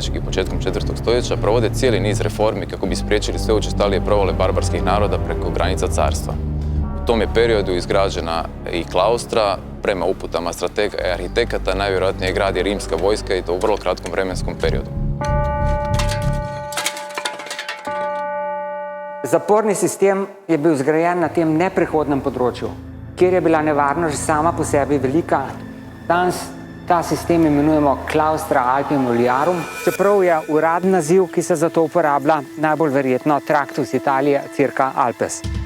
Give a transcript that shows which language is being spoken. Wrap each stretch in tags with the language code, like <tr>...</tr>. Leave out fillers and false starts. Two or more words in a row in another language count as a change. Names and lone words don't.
<hr>i početkom 4. stoljeća, provode cijeli niz reformi kako bi spriječili sve učestalije provale barbarskih naroda preko granica carstva. U tom je periodu izgrađena i klaustra, prema uputama stratega i arhitekata, najvjerojatnije grad je rimska vojska i to u vrlo kratkom vremenskom periodu.</hr> <sl>Zaporni sistem je bil zgrajen na tem neprehodnem področju, kjer je bila nevarnost sama po sebi velika. Danes ta sistem imenujemo Claustra Alpium Iuliarum, čeprav je uradni naziv, ki se za to uporablja, najbolj verjetno Tractus Italiae circa Alpes.</sl>